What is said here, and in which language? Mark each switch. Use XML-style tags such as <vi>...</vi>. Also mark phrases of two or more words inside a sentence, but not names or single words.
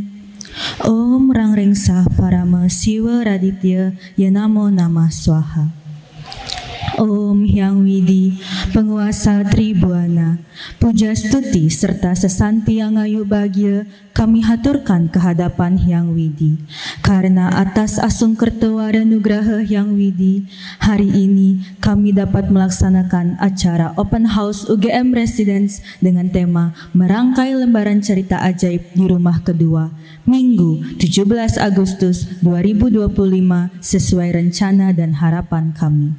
<sa>Om Rangrengsah Parama Siwa Raditya Ya Namo Namah Swaha.</sa> <id>Om Hyang Widi, penguasa Tribuana, puja stuti serta sesanti yang ayu bahagia kami haturkan kehadapan Hyang Widi. Karena atas</id> <kaw>asung kertawara nugraha</kaw> <id>Hyang Widi, hari ini kami dapat melaksanakan acara Open House UGM Residence dengan tema merangkai lembaran cerita ajaib di rumah kedua, Minggu 17 Agustus 2025 sesuai rencana dan harapan kami.</id>